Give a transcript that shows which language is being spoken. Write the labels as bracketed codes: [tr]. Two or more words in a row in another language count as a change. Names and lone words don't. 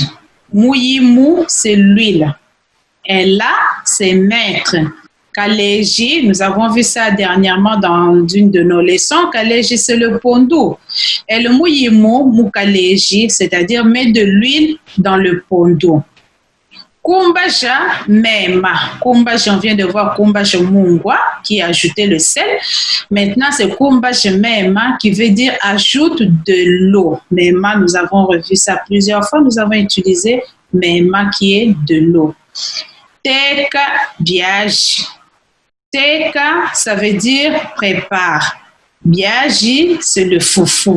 [fr] Muyimu, c'est l'huile. Ella, c'est maître. Kaleji, nous avons vu ça dernièrement dans une de nos leçons. Kaleji, c'est le pondu. El [kg] muyimu mukaleji, [fr] c'est-à-dire mettre de l'huile dans le pondu. [kg] Kumbaja mema. Kumbaja, [fr] on vient de voir [kg] kumbaja mungwa [fr] qui a ajouté le sel. Maintenant, c'est [kg] kumbaja mema [fr] qui veut dire ajoute de l'eau. Mema, nous avons revu ça plusieurs fois. Nous avons utilisé mema qui est de l'eau. [kg] Teka biaji. [fr] Teka, ça veut dire prépare. Biaji, c'est le foufou.